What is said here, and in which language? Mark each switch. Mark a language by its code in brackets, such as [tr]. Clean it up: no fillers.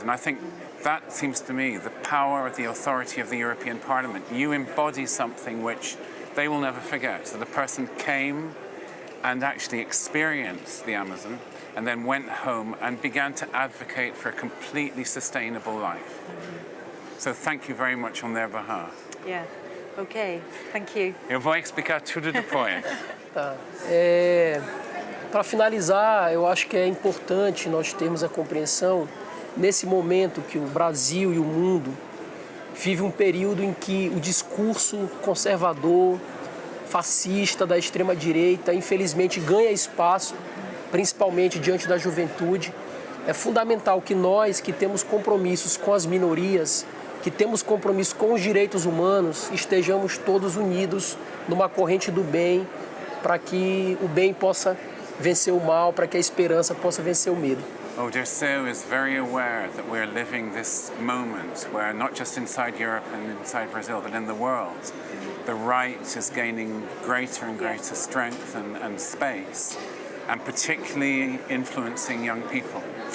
[en] And I think that seems to me the power, the authority of the European Parliament. You embody something which they will never forget, that a person came and actually experienced the Amazon, and then went home and began to advocate for a completely sustainable life. So thank you very much on their behalf. Yeah. Okay. Thank you. [pt] Eu vou explicar tudo depois. Tá. Para finalizar, eu acho que é importante nós termos a compreensão nesse momento que o Brasil e o mundo vive um período em que o discurso conservador, fascista da extrema-direita, infelizmente ganha espaço, principalmente diante da juventude. É fundamental que nós, que temos compromissos com as minorias, que temos compromisso com os direitos humanos, estejamos todos unidos numa corrente do bem, para que o bem possa vencer o mal, para que a esperança possa vencer o medo. [en] Oh, Dirceu is very aware that we're living this moment where not just inside Europe and inside Brazil, but in the world, the right is gaining greater and greater strength and space, and particularly influencing young people.